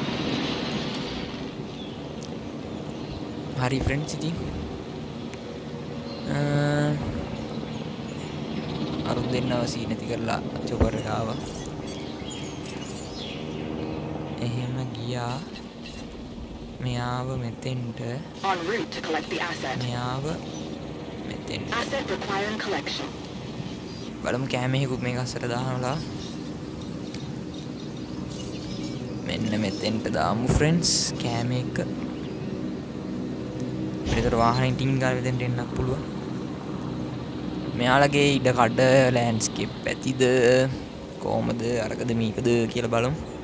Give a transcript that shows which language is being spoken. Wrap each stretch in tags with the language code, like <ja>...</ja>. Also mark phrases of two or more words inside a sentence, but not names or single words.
<si>හරි ෆ්‍රෙන්ඩ්ස් ඉතින් අරුත් දෙන්නව සී නැති කරලා චොපර් එක ආවා. එහෙම ගියා. මෙයාව මෙතෙන්ට</si> <en>En route to collect the asset.</en> <si>මෙයාව මෙතෙන්ට</si> <en>Asset requiring collection.</en> <si>බලමු කැමේකුත් මේක අස්සට දානවා. මෙන්න මෙතෙන්ට දාමු ෆ්‍රෙන්ඩ්ස් කැමේක. ඒතර වාහනේ ටින් ගාලා මෙතෙන්ට එන්නත් පුළුවන්. මෙයාලගේ ඉඩ කඩ ලෑන්ඩ්ස්කේප් ඇතිද කොහමද අරකද මේකද කියලා බලමු.</si>